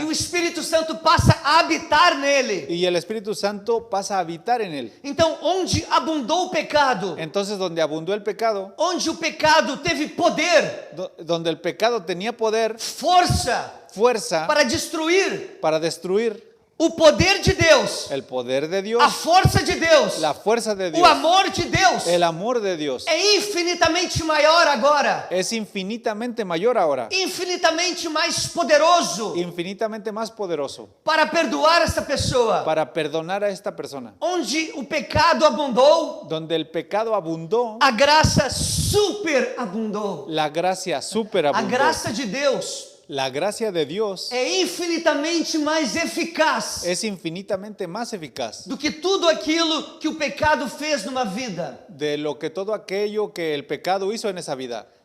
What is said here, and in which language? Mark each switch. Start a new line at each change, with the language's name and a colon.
Portuguese: E o Espírito Santo passa a habitar nele.
Spanish: Y el Espíritu Santo pasa a habitar en él.
Portuguese: Então, onde abundou o pecado,
Spanish: Entonces, donde abundó el pecado,
Portuguese: onde o pecado teve poder,
Spanish: donde el pecado tenía poder,
Portuguese: força
Spanish: fuerza
Portuguese: para destruir,
Spanish: para destruir,
Portuguese: o poder de Deus,
Spanish: el poder de Dios,
Portuguese: a força de Deus,
Spanish: la fuerza de
Portuguese: o
Spanish: Dios,
Portuguese: amor de Deus
Spanish: el amor de Dios,
Portuguese: é infinitamente maior agora,
Spanish: es infinitamente mayor ahora,
Portuguese: infinitamente mais poderoso
Spanish: infinitamente más poderoso
Portuguese: para perdoar essa pessoa.
Spanish: para perdonar a esta persona.
Portuguese: Onde o pecado abundou,
Spanish: Donde el pecado abundó,
Portuguese: a graça superabundou.
Spanish: la gracia
Portuguese: A
Spanish: superabundó.
Portuguese: graça de Deus
Spanish: La gracia de Dios
Portuguese: é infinitamente mais eficaz
Spanish: es infinitamente más eficaz
Portuguese: do que tudo aquilo que o pecado fez numa vida.
Spanish: de lo que todo aquello que el pecado hizo en esa vida.